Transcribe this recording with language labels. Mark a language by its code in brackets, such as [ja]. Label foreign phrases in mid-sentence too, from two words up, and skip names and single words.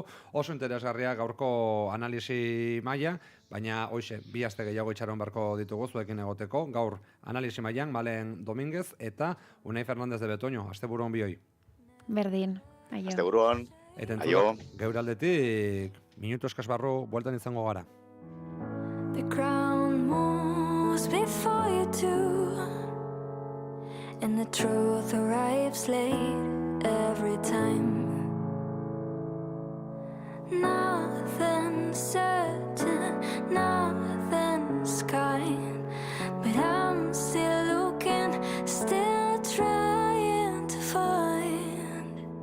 [eu] Oso interesgarria gaurko analisi maila, baina hoxe, 2 aste gehiago itxaron beharko ditugu zuekin egoteko. Gaur analisi mailan Malen Dominguez eta Unai Fernandez de Betoño. Asteburu on bioi. Berdin. Aio. Asteburu on. Aio. Geure aldetik minutu eskas barru bueltan izango gara. [en] The crown moves before you too, and the truth arrives late every time. Nothing's certain, nothing's kind, but I'm still looking, still trying to find.